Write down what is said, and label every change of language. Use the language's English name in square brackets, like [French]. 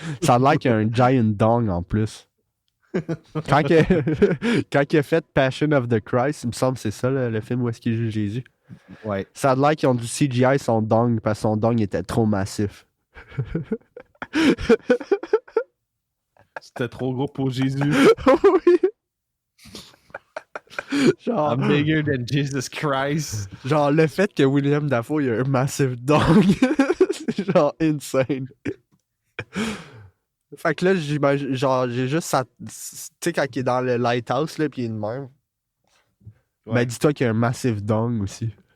[French] Ça a l'air qu'il y a un giant dong en plus. Quand il a fait Passion of the Christ, il me semble que c'est ça le film où est-ce qu'il joue Jésus. Ouais. Ça a l'air qu'ils ont dû CGI son dong parce que son dong était trop massif. C'était trop gros pour Jésus. Oui! Genre, [English] I'm bigger than Jesus Christ. [French] genre, le fait que William Dafoe il a un massif dong, c'est genre insane. Fait que là, j'imagine, genre, j'ai juste ça. Tu sais, quand il est dans le lighthouse, là, pis il est de même. Ouais. Ben, dis-toi qu'il y a un massif dong aussi.